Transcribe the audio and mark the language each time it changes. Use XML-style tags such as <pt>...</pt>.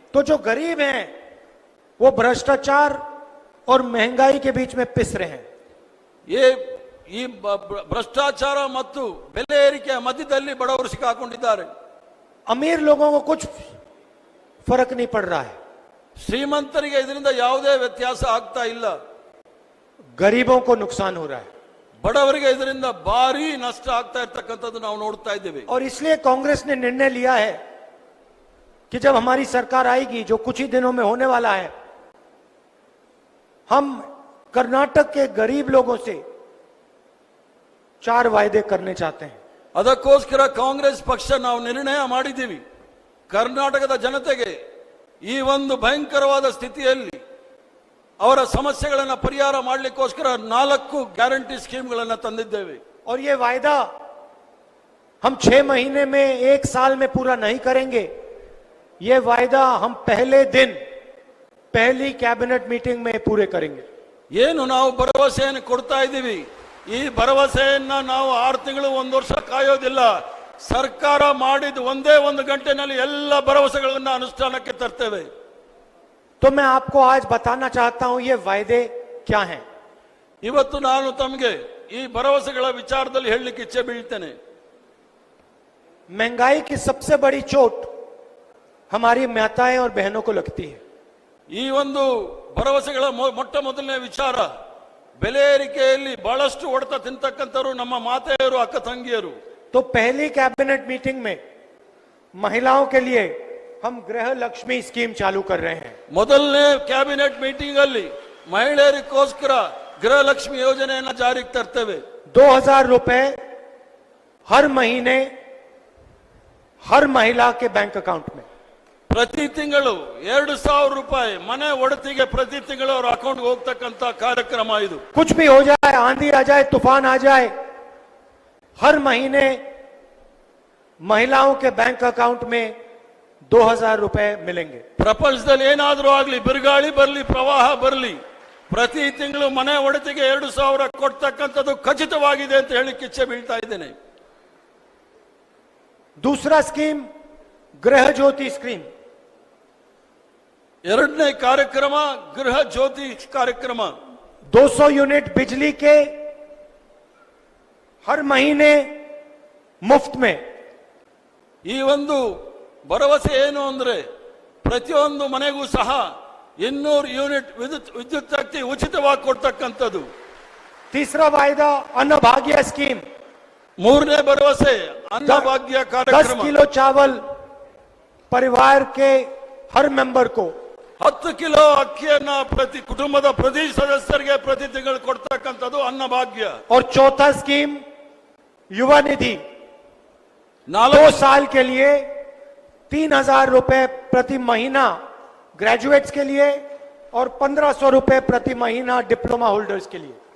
<hi>तो जो गरीब हैं वो भ्रष्टाचार और महंगाई के बीच में पिस रहे हैं.</hi> <kn>ಈ ಭ್ರಷ್ಟಾಚಾರ ಮತ್ತು ಬೆಲೆ ಏರಿಕೆಯ ಮಧ್ಯದಲ್ಲಿ ಬಡವರು ಸಿಕ್ಕಾಕೊಂಡಿದ್ದಾರೆ.</kn> <hi>अमीर लोगों को कुछ फर्क नहीं पड़ रहा है,</hi> <kn>ಶ್ರೀಮಂತರಿಗೆ ಇದರಿಂದ ಯಾವುದೇ ವ್ಯತ್ಯಾಸ ಆಗ್ತಾ ಇಲ್ಲ,</kn> <hi>गरीबों को नुकसान हो रहा है.</hi> <kn>ಬಡವರಿಗೆ ಇದರಿಂದ ಭಾರಿ ನಷ್ಟ ಆಗ್ತಾ ಇರ್ತಕ್ಕಂಥದ್ದು ನಾವು ನೋಡ್ತಾ ಇದ್ದೇವೆ.</kn> <hi>और इसलिए कांग्रेस ने निर्णय लिया है कि जब हमारी सरकार आएगी, जो कुछ ही दिनों में होने वाला है, हम कर्नाटक के गरीब लोगों से 4 वायदे करने चाहते हैं.</hi> <kn>ಅದಕ್ಕೋಸ್ಕರ ಕಾಂಗ್ರೆಸ್ ಪಕ್ಷ ನಾವು ನಿರ್ಣಯ ಮಾಡಿದ್ದೀವಿ, ಕರ್ನಾಟಕದ ಜನತೆಗೆ ಈ ಒಂದು ಭಯಂಕರವಾದ ಸ್ಥಿತಿಯಲ್ಲಿ ಅವರ ಸಮಸ್ಯೆಗಳನ್ನು ಪರಿಹಾರ ಮಾಡಲಿಕ್ಕೋಸ್ಕರ 4 ಗ್ಯಾರಂಟಿ ಸ್ಕೀಮ್ಗಳನ್ನು ತಂದಿದ್ದೇವೆ.</kn> <hi>और ये वायदा हम 6 महीने में, 1 साल में पूरा नहीं करेंगे. ये वायदा हम पहले दिन, पहली कैबिनेट मीटिंग में पूरे करेंगे.</hi> <kn>ಏನು ನಾವು ಭರವಸೆಯನ್ನು ಕೊಡ್ತಾ ಇದ್ದೀವಿ, ಈ ಭರವಸೆಯನ್ನ ನಾವು 6 ತಿಂಗಳು 1 ವರ್ಷ ಕಾಯೋದಿಲ್ಲ. ಸರ್ಕಾರ ಮಾಡಿದ ಒಂದೇ 1 ಗಂಟೆನಲ್ಲಿ ಎಲ್ಲ ಭರವಸೆಗಳನ್ನು ಅನುಷ್ಠಾನಕ್ಕೆ ತರ್ತೇವೆ.</kn> <hi>तो मैं आपको आज बताना चाहता हूं ये वायदे क्या हैं.</hi> <kn>ಇವತ್ತು ನಾನು ತಮಗೆ ಈ ಭರವಸೆಗಳ ವಿಚಾರದಲ್ಲಿ ಹೇಳಲಿಕ್ಕೆ ಇಚ್ಛೆ ಬೀಳ್ತೇನೆ.</kn> <hi>महंगाई की सबसे बड़ी चोट हमारी माताएं और बहनों को लगती है.</hi> <kn>ಈ ಒಂದು ಭರವಸೆಗಳ ಮೊಟ್ಟ ಮೊದಲನೇ ವಿಚಾರ, ಬೆಲೆ ಏರಿಕೆಯಲ್ಲಿ ಬಹಳಷ್ಟು ಹೊಡೆತ ತಿಂತಕ್ಕಂಥವರು ನಮ್ಮ ಮಾತೆಯರು, ಅಕ್ಕ ತಂಗಿಯರು.</kn> <hi>तो पहली कैबिनेट मीटिंग में महिलाओं के लिए हम गृह लक्ष्मी स्कीम चालू कर रहे हैं.</hi> <kn>ಮೊದಲನೇ ಕ್ಯಾಬಿನೆಟ್ ಮೀಟಿಂಗ್ ಅಲ್ಲಿ ಮಹಿಳೆಯರಿಗೋಸ್ಕರ ಗೃಹಲಕ್ಷ್ಮಿ ಯೋಜನೆಯನ್ನು ಜಾರಿಗೆ ತರ್ತೇವೆ.</kn> <hi>2000 रुपए हर महीने हर महिला के बैंक अकाउंट में.</hi> <kn>ಪ್ರತಿ ತಿಂಗಳು 2000 ರೂಪಾಯಿ ಮನೆ ಒಡತಿಗೆ ಪ್ರತಿ ತಿಂಗಳು ಅವರ ಅಕೌಂಟ್ಗೆ ಹೋಗ್ತಕ್ಕಂತ ಕಾರ್ಯಕ್ರಮ ಇದು.</kn> <hi>कुछ भी हो जाए, आंधी आ जाए, तूफान आ जाए, हर महीने महिलाओं के बैंक अकाउंट में 2000 रुपए मिलेंगे.</hi> <kn>ಪ್ರಪಂಚದಲ್ಲಿ ಏನಾದರೂ ಆಗಲಿ, ಬಿರುಗಾಳಿ ಬರಲಿ, ಪ್ರವಾಹ ಬರಲಿ, ಪ್ರತಿ ತಿಂಗಳು ಮನೆ ಒಡತಿಗೆ 2000 ಕೊಡ್ತಕ್ಕಂಥದ್ದು ಖಚಿತವಾಗಿದೆ ಅಂತ ಹೇಳಿಕ್ಕೆ ಇಚ್ಛೆ ಬೀಳ್ತಾ ಇದ್ದೇನೆ.</kn> <hi>दूसरा स्कीम गृह ज्योति स्कीम.</hi> <kn>ಎರಡನೇ ಕಾರ್ಯಕ್ರಮ ಗೃಹ ಜ್ಯೋತಿ ಕಾರ್ಯಕ್ರಮ.</kn> <hi>200 यूनिट बिजली के हर महीने मुफ्त में.</hi> <kn>ಈ ಒಂದು ಭರವಸೆ ಏನು ಅಂದ್ರೆ ಪ್ರತಿಯೊಂದು ಮನೆಗೂ ಸಹ 200 ಯೂನಿಟ್ ವಿದ್ಯುತ್ ಶಕ್ತಿ ಉಚಿತವಾಗಿ ಕೊಡ್ತಕ್ಕಂಥದ್ದು.</kn> <hi>तीसरा वायदा अन्नभाग्य स्कीम.</hi> <kn>ಮೂರನೇ ಭರವಸೆ ಅನ್ನಭಾಗ್ಯ</kn> <hi>10</hi> <kn>ಕಾರ್ಯಕ್ರಮ.</kn> <hi>किलो चावल परिवार के हर मेंबर को</hi> <kn>10 ಕಿಲೋ ಅಕ್ಕಿಯನ್ನ ಪ್ರತಿ ಕುಟುಂಬದ ಪ್ರತಿ ಸದಸ್ಯರಿಗೆ ಪ್ರತಿ ತಿಂಗಳು ಕೊಡ್ತಕ್ಕಂಥದ್ದು ಅನ್ನಭಾಗ್ಯ.</kn> <hi>और चौथा स्कीम युवा निधि 2 4 साल के लिए 3,000 रुपए प्रति महीना ग्रेजुएट्स के लिए और 1,500 रुपए प्रति महीना डिप्लोमा होल्डर्स के लिए.</hi>